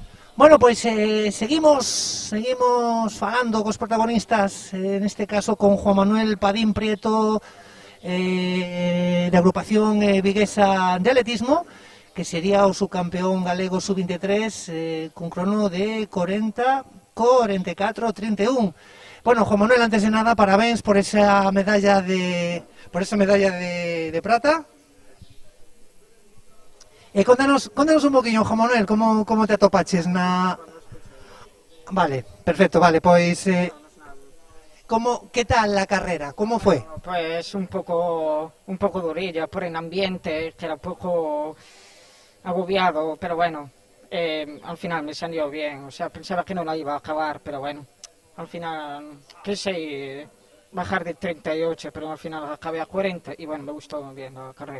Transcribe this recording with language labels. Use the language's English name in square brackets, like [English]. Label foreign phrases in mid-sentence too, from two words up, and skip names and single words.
[Galician] Bueno, pois seguimos falando cos protagonistas, neste caso con Juan Manuel Padín Prieto, de agrupación viguesa de atletismo, que sería o subcampeón galego sub-23 cun crono de 40:44:31. Bueno, Juan Manuel, antes de nada, parabéns por esa medalla de prata. Contanos un poquinho, Juan Manuel, como te atopaches na... Vale, perfecto, vale, pois... [Spanish] ¿Qué tal la carrera? ¿Cómo fue? Pues un poco durilla por el ambiente, que era un poco agobiado, pero bueno, al final me salió bien. O sea, pensaba que no la iba a acabar, pero bueno, al final quise bajar de 38, pero al final acabé a 40 y bueno, me gustó bien la carrera.